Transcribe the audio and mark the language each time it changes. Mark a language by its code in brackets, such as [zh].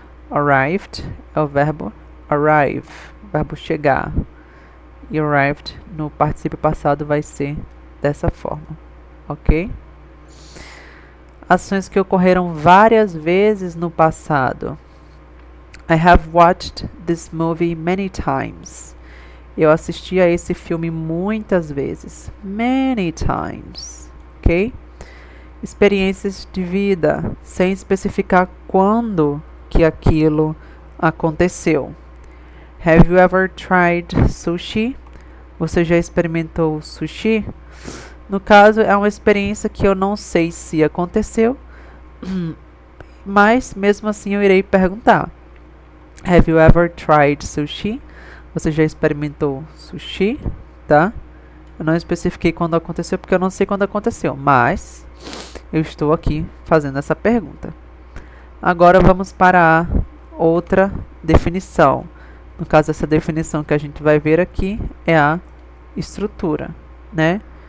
[pt] Arrived é o verbo arrive, o verbo chegar. E arrived no particípio passado vai ser dessa forma. Ok? Ações que ocorreram várias vezes no passado. [en] I have watched this movie many times. [pt] Eu assisti a esse filme muitas vezes. [en] Many times. [pt] Ok? Experiências de vida, sem especificar quando que aquilo aconteceu. [en] Have you ever tried sushi? [pt] Você já experimentou sushi? No caso, é uma experiência que eu não sei se aconteceu, mas mesmo assim eu irei perguntar. [en] Have you ever tried sushi? [pt] Você já experimentou sushi? Tá? Eu não especifiquei quando aconteceu porque eu não sei quando aconteceu, mas eu estou aqui fazendo essa pergunta. Agora vamos para a outra definição. No caso, essa definição que a gente vai ver aqui é a estrutura, né?